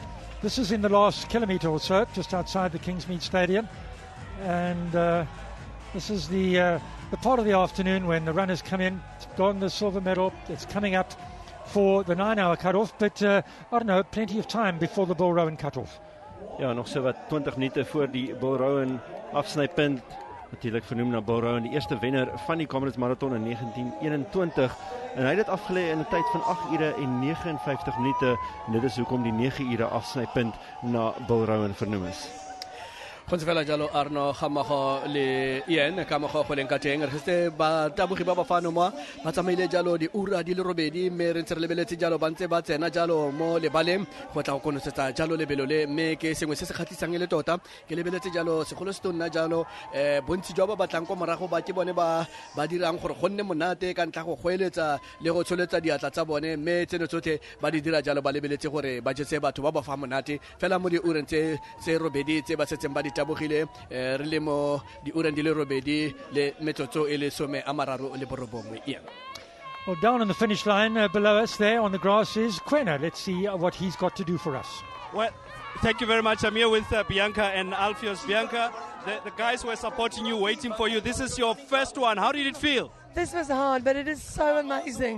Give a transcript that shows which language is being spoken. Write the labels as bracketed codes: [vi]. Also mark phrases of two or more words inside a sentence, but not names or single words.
[en] This is in the last kilometre or so, just outside the Kingsmead Stadium, and this is the part of the afternoon when the runners come in. It's gone the silver medal. It's coming up for the 9-hour cut-off, but I don't know, plenty of time before the Bull Rowan cut-off. [af] Ja, nog so wat 20 minute voor die Bull Rowan afsnypunt. Natuurlijk vernoemd naar Bull Rowan, die eerste wenner van die Comrades Marathon in 1921. En hy het dit afgelê in 'n tyd van 8 ure en 59 minute. En dit is hoekom die 9 ure afsnypunt na Bull Rowan vernoem is. [tn] Konsevela jalo Arno Khamago le Ian Khamago go leng ka teng re se ba tabogi ba fano mo ba tsamaile jalo di ura di le robedi me re ntse re lebeletse jalo ba ntse ba tsena jalo mo le baleng go tla go konosetsa jalo lebelo le me ke sengwe se se khatlisang le tota ke lebeletse jalo segolo se tonna jalo bontsi jwa ba batlang ko morago ba ke bone ba dirang gore go nne monate ka ntla go goeletsa le go tsholetsa diatla tsa bone me tseno tsotlhe ba di dira jalo ba lebeletse gore ba jetse batho ba ba fa monate fela mo di ura tse robedi tse ba setseng ba tabogile re le mo di ura di le robedi le metsotso e le some a mararo le borobongwe Ian. [en] Well, down on the finish line below us there on the grass is Quena. Let's see what he's got to do for us. Well, thank you very much. I'm here with Bianca and Alpheus. Bianca, the guys were supporting you, waiting for you. This is your first one. How did it feel? This was hard, but it is so amazing.